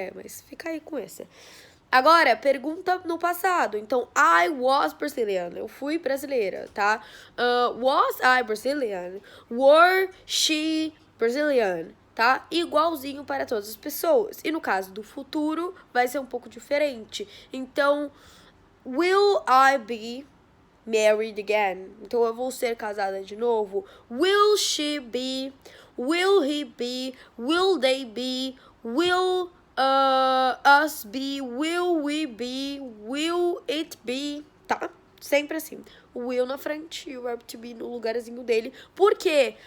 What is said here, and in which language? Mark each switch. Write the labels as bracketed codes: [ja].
[pt] Mas fica aí com essa. Agora, pergunta no passado. Então, [en] I was Brazilian. [pt] Eu fui brasileira, tá? [en] Was I Brazilian? Were she Brazilian? Tá? [pt] Igualzinho para todas as pessoas. E no caso do futuro, vai ser um pouco diferente. [en] Então, will I be married again? [pt] Então, eu vou ser casada de novo. [en] Will she be? Will he be? Will they be? Will us be? Will we be? Will it be? Tá? [pt] Sempre assim. O will na frente e o verbo to be no lugarzinho dele. Por quê?